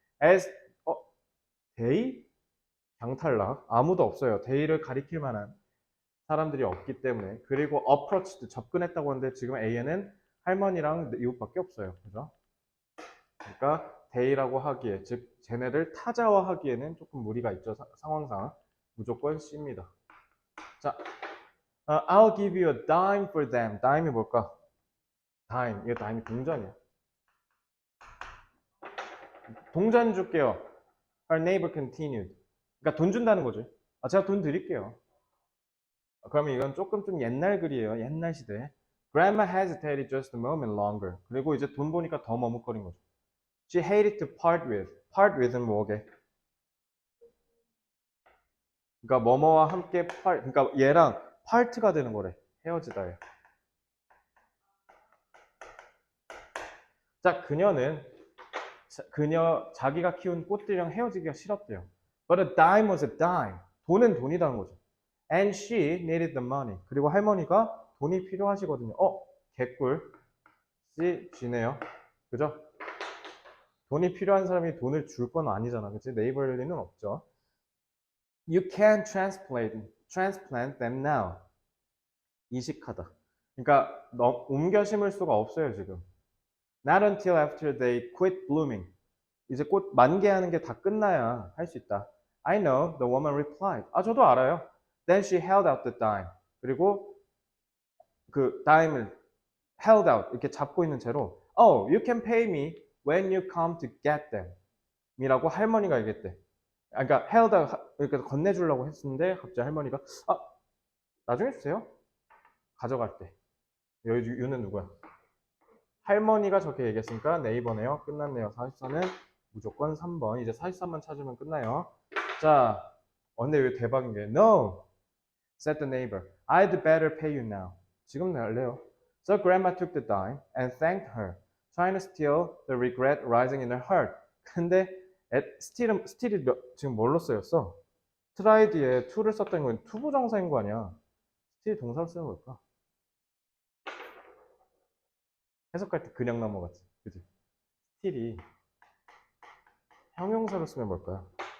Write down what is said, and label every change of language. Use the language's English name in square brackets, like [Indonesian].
[Korean] As 데이? 강탈락. 아무도 없어요. 데이를 가리킬 만한 사람들이 없기 때문에. 그리고 approached, 접근했다고 하는데 지금 A에는 할머니랑 이웃밖에 없어요. 그죠? 그러니까 데이라고 하기에, 즉 쟤네를 타자화하기에는 조금 무리가 있죠. 상황상. 무조건 C입니다. [English] 자, I'll give you a dime for them. [Korean] dime이 뭘까? dime. 이거 dime이 동전이야. 동전 줄게요. [English] Her neighbor continued. [Korean] 그러니까 돈 준다는 거죠. 제가 돈 드릴게요. 그러면 이건 조금 좀 옛날 글이에요. 옛날 시대. [English] Grandma hesitated just a moment longer. [Korean] 그리고 이제 돈 보니까 더 머뭇거린 거죠. [English] She hated to part with. [Korean] part with은 뭐게? 그러니까 뭐뭐와 함께 그러니까 얘랑 part가 되는 거래. 헤어지다예요. 자, 그녀는 자기가 키운 꽃들이랑 헤어지기가 싫었대요. [English] But a dime was a dime. [Korean] 돈은 돈이다는 거죠. [English] And she needed the money. [Korean] 그리고 할머니가 돈이 필요하시거든요. 개꿀. C, G네요. 그죠? 돈이 필요한 사람이 돈을 줄 건 아니잖아. 그치? 네이버일 리는 없죠. [English] You can transplant them now. [Korean] 이식하다. 그러니까 옮겨 심을 수가 없어요, 지금. [English] Not until after they quit blooming. [Korean] 이제 꽃 만개하는 게 다 끝나야 할 수 있다. [English] I know, the woman replied. [Korean] 저도 알아요. [English] Then she held out the dime. [Korean] 그리고 그 dime을 [English] held out [Korean] 이렇게 잡고 있는 채로 [English] Oh, you can pay me when you come to get them [Korean] 이라고 할머니가 얘기했대. 그러니까 held out 그러니까 건네주려고 했는데 갑자기 할머니가 나중에 주세요. 가져갈 때. 여기 유는 누구야? 할머니가 저렇게 얘기했으니까 네이버네요. 끝났네요. 44는 무조건 3번. 이제 43만 찾으면 끝나요. 자, 근데 왜 대박인 게 [English] No, said the neighbor. I'd better pay you now. [Korean] 지금 낼래요. [English] So grandma took the dime and thanked her, trying to still the regret rising in her heart. [Korean] 근데 스틸이 지금 뭘로 쓰였어? try 뒤에 to를 썼던 건 투부정사인 거 아니야? 스틸이 동사로 쓰는 걸까? 해석할 때 그냥 넘어갔지. 그지? 스틸이 형용사로 쓰면 뭘까요?